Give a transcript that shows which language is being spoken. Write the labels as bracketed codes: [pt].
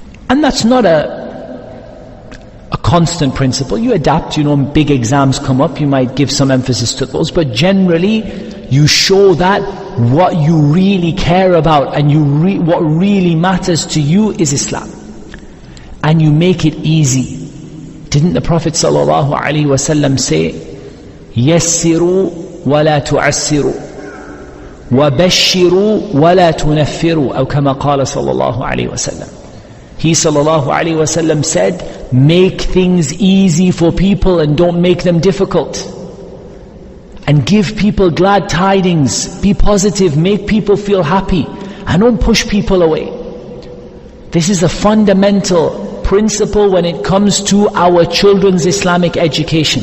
[en] And that's not a constant principle. You adapt, big exams come up, you might give some emphasis to those, but generally you show that what you really care about and what really matters to you is Islam. And you make it easy. Didn't the Prophet ﷺ say, [ar] يَسِّرُوا وَلَا تُعَسِّرُوا وَبَشِّرُوا وَلَا تُنَفِّرُوا أو كما قال صلى الله عليه وسلم. [en] He sallallahu alaihi wasallam said, make things easy for people and don't make them difficult. And give people glad tidings, be positive, make people feel happy, and don't push people away. This is a fundamental principle when it comes to our children's Islamic education.